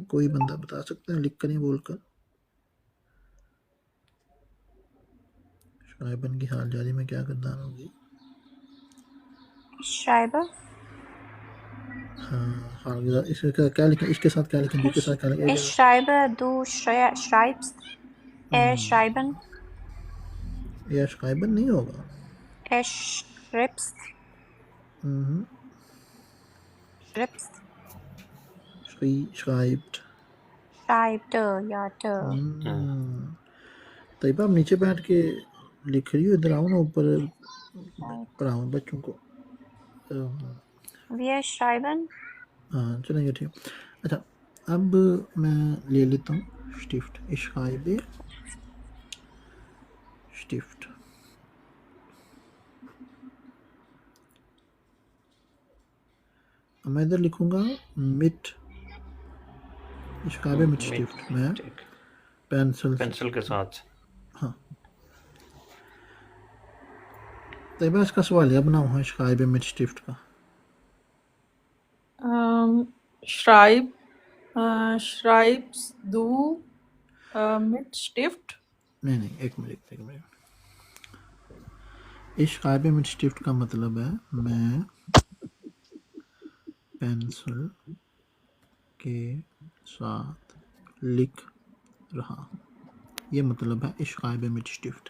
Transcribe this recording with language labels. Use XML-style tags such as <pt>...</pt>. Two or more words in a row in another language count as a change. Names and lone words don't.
<hi>कोई बंदा बता सकता है लिख कर या बोल कर? शाइबन की हाल जारी में क्या गर्दान होगी?</hi> <de>श्राइबर।</de> <hi>हाँ हाल, इसका क्या लिखें, इसके साथ क्या लिखें, के साथ क्या लिखें?</hi> <de>Ich schreibe, du schreibst, schreiben,</de> <hi>या शाइबन नहीं होगा,</hi> <de>schreibst, schreibst, schreibt,</de> <hi>टाइप या ट तैयबा आप नीचे बैठ के लिख रही हो, इधर आओ ना, ऊपर पढ़ाओ बच्चों को।</hi> <de>Wir schreiben</de> <hi>हाँ चलेंगे, ठीक। अच्छा, अब मैं ले लेता हूँ</hi> <de>Stift, ich schreibe Stift.</de> <hi>मैं इधर लिखूंगा</hi> <de>mit, ich schreibe mit Stift,</de> <hi>मैं ठीक, पेंसिल के साथ। हाँ, तैयबा इसका सवालिया बनाओ हाँ</hi> <de>ich schreibe mit Stift</de> <hi>का।</hi> <de>Schreib, schreibst du mit Stift?</de> <hi>नहीं, एक मिनट।</hi> <de>ich schreibe mit Stift</de> <hi>का मतलब है मैं पेंसिल के साथ लिख रहा हूँ, ये मतलब है</hi> <de>ich schreibe mit Stift.</de>